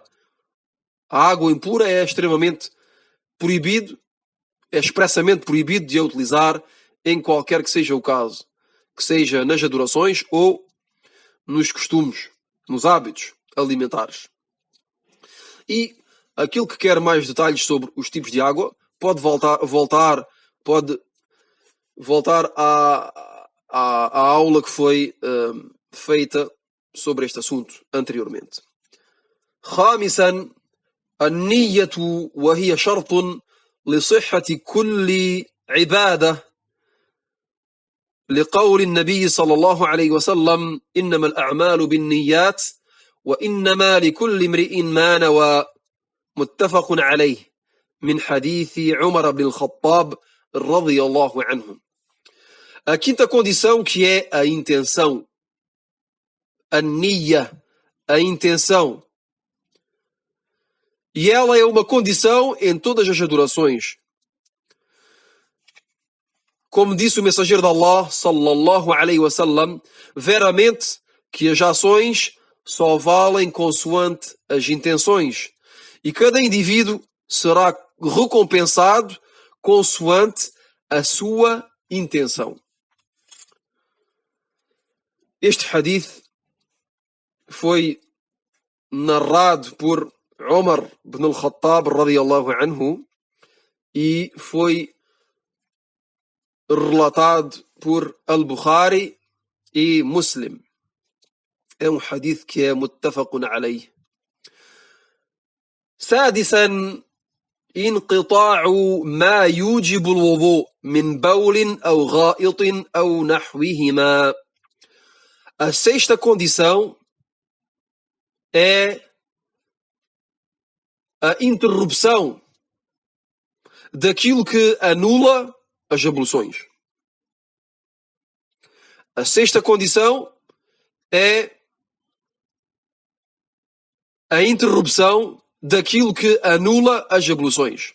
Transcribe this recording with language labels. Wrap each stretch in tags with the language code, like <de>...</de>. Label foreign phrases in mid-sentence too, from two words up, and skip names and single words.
<pt>A água impura é extremamente proibido, é expressamente proibido de a utilizar em qualquer que seja o caso, que seja nas adorações ou nos costumes, nos hábitos alimentares. E aquilo que quer mais detalhes sobre os tipos de água, pode voltar à aula que foi feita sobre este assunto anteriormente.</pt> <ar>خامسا النية وهي شرط لصحة كل عبادة لقول النبي صلى الله عليه وسلم إنما الأعمال بالنيات وإنما لكل امرئ ما نوى متفق عليه من حديث عمر بن الخطاب رضي الله عنه.</ar> <pt>A quinta condição, que é a intenção, a niyya, a intenção. E ela é uma condição em todas as adorações. Como disse o mensageiro de Allah,</pt> <ar>صلى الله عليه وسلم,</ar> <pt>veramente que as ações só valem consoante as intenções. E cada indivíduo será recompensado consoante a sua intenção. Este hadith foi narrado por Umar ibn al-Khattab</pt> <ar>رضي الله عنه</ar> <pt>e foi relatado por Al-Bukhari e Muslim. É um hadith que é</pt> <ar>متفق عليه. سادسا انقطاع ما يوجب الوضوء من بول أو غائط أو نحوهما.</ar> <pt>A sexta condição é a interrupção daquilo que anula as abluções. A sexta condição é a interrupção daquilo que anula as abluções.</pt>